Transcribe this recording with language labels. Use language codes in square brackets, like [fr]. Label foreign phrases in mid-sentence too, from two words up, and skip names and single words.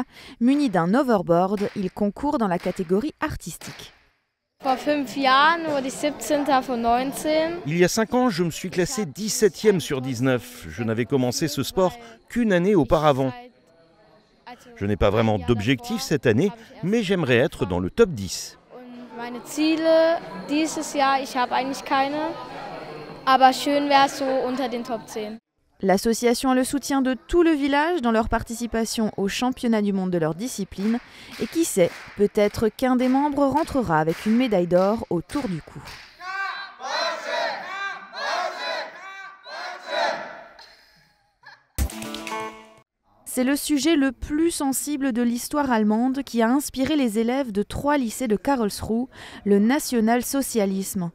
[fr] Muni d'un overboard, il concourt dans la catégorie artistique. Il y a 5 ans, je me suis classé 17e sur 19. Je n'avais commencé ce sport qu'une année auparavant. Je n'ai pas vraiment d'objectif cette année, mais j'aimerais être dans le top 10. [de] Meine Ziele dieses Jahr, ich habe eigentlich keine, aber schön wäre es so unter den Top 10. [fr] L'association a le soutien de tout le village dans leur participation au championnat du monde de leur discipline. Et qui sait, peut-être qu'un des membres rentrera avec une médaille d'or autour du cou. C'est le sujet le plus sensible de l'histoire allemande qui a inspiré les élèves de 3 lycées de Karlsruhe, le national-socialisme.